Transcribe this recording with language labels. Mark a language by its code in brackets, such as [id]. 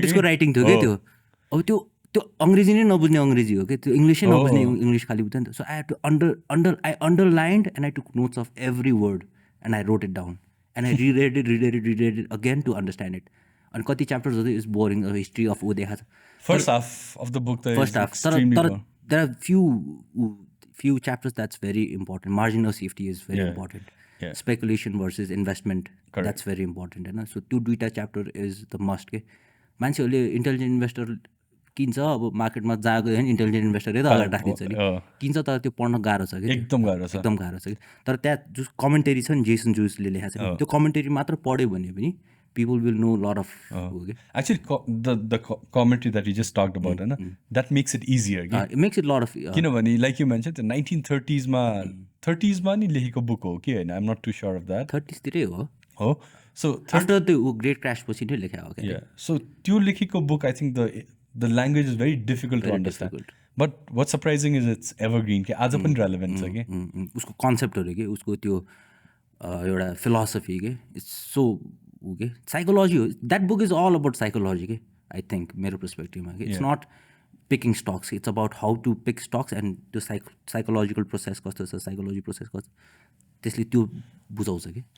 [ne] 40s को writing थियो क्या त्यो अब त्यो त्यो अङ्ग्रेजी नै नबुझ्ने अङ्ग्रेजी हो क्या त्यो इङ्ग्लिसै नबुझ्ने इङ्ग्लिस खालि बुझ्छ नि त [en] so I have to I underlined and I took notes of every word and I wrote it down and I readed it again to understand it [ne] अनि कति च्याप्टर्सहरू इज बोरिङ हिस्ट्री अफ ऊ देखाएको छ [en] First half of the book first half तर there are few chapters that's very important. Marginal safety is very important. Speculation versus investment, that's very important. [ne] होइन so त्यो दुईवटा chapter is the must के मान्छेहरूले intelligent investor किन्छ अब मार्केटमा जहाँ गयो भने इन्टेलिजेन्ट इन्भेस्टरै त अगाडि राखिदिन्छ नि किन्छ तर त्यो पढ्न गाह्रो छ कि एकदम गाह्रो छ कि तर त्यहाँ जो कमेन्टेरी छ नि जेसन जुसले लेखाएको छ त्यो कमेन्टेरी मात्र पढ्यो भने पनि [en] people will know a lot of actually the commentary that you just talked about that makes it easier it makes it a lot of किनभने like you mentioned the 1930s मा [ne] 30s मा नि लेखेको बुक हो कि हैन [en] I'm not too sure of that [ne] 30s तिरै हो [en] so [ne] after the great crash पछि नै लेखेको हो क्या [en] so त्यो लेखेको book I think the language is very difficult to understand but what's surprising is it's evergreen [ne] कि आज पनि [en] relevant छ कि [ne] उसको कन्सेप्टहरु के उसको त्यो एउटा फिलोसफी के [en] It's so okay psychology that book is all about psychology okay? I think मेरो perspective okay? It's not picking stocks it's about how to pick stocks and the psychological process कस्तो छ psychology process कस्तो [ne] त्यसले त्यो बुझाउँछ के